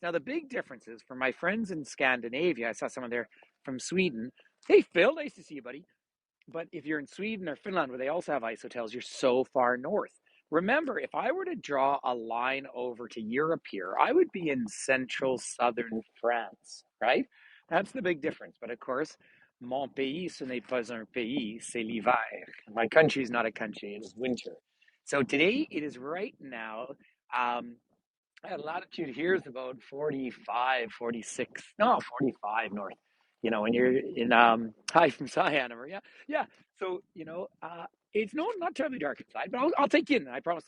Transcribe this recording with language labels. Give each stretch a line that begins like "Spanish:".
English: Now, the big difference is for my friends in Scandinavia, I saw someone there from Sweden. Hey, Phil, nice to see you, buddy. But if you're in Sweden or Finland, where they also have ice hotels, you're so far north. Remember, if I were to draw a line over to Europe here, I would be in central southern France, right? That's the big difference. But of course,
French: mon pays, ce n'est pas un pays, c'est l'hiver.
English: My country is not a country, it is winter. So today, it is right now. Um, latitude here is about 45, 46, no, 45 north. When you're in, hi from Cyanamur. Yeah, yeah. So, it's not terribly dark inside, but I'll take you in. I promise.